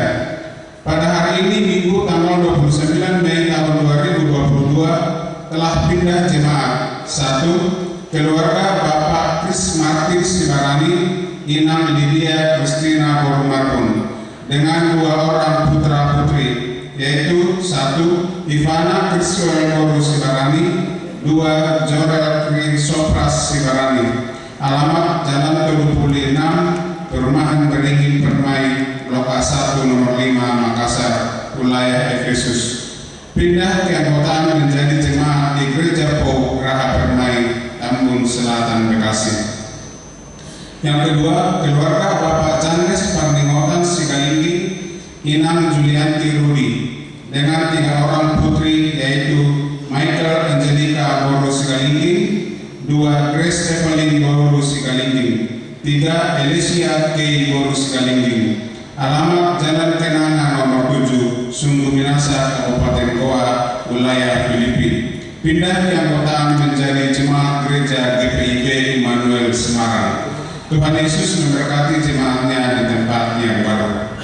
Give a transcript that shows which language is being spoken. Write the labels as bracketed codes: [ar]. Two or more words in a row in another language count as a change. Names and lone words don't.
[id] Pada hari ini Minggu tanggal 29 Mei tahun 2022 telah pindah jemaat. 1. Keluarga Bapak Kris Martin Sibarani, Inang Lydia Kristina Borumarpun, dengan 2 orang putra putri, yaitu 1. Ivana Kriswel Boru Sibarani, 2. Jorel Krisopras Sibarani. Alamat Jalan Telupuli 6, Perumahan Beringin Permai, Blok A1 nomor 5, Makassar, wilayah Efesus. Pindah keanggotaan menjadi jemaat di Gereja PO Geraha Permai, Tambun Selatan, Bekasi. Yang kedua, keluarga Bapak Chandres Parningotan Sigalinggi, Inang Julianti Rudi, dengan 3 orang putri, yaitu Michael Angelica Boru Sigalinggi, 2. Grace Evelyn Boru Sigalinggi, 3. Alicia K. Boru Sigalinggi. Alamat Jalan Kenanga nomor 7, Sungguh Minasa, Kabupaten Goa, wilayah Filipina. Pindah keanggotaan menjadi jemaat Gereja GPIB Immanuel Semarang. Tuhan Yesus memberkati jemaatnya di tempat yang baru.